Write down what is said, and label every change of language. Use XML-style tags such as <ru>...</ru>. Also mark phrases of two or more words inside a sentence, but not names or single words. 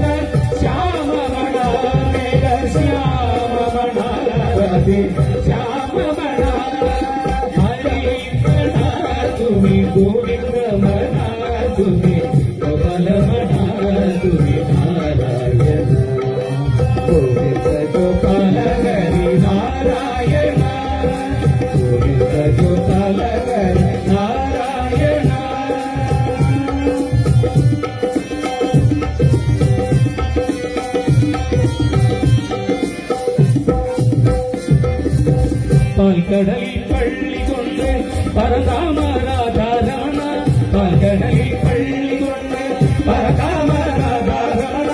<mr>श्याम म्हणा मेघ श्याम म्हणा राधे श्याम म्हणा हरी म्हणा तुम्ही गोविंद म्हणा तुम्ही गोपाल म्हणा तुम्ही नारायण गोविंद गोपाल हरी नारायण गोविंद गोपाल हरी नारायण</mr> <ml>പാൽക്കടലിൽ പള്ളി കൊണ്ട് പരകാമരാധാരണ പാൽക്കടലിൽ പള്ളി കൊണ്ട് പരകാമരാധാരണ</ml>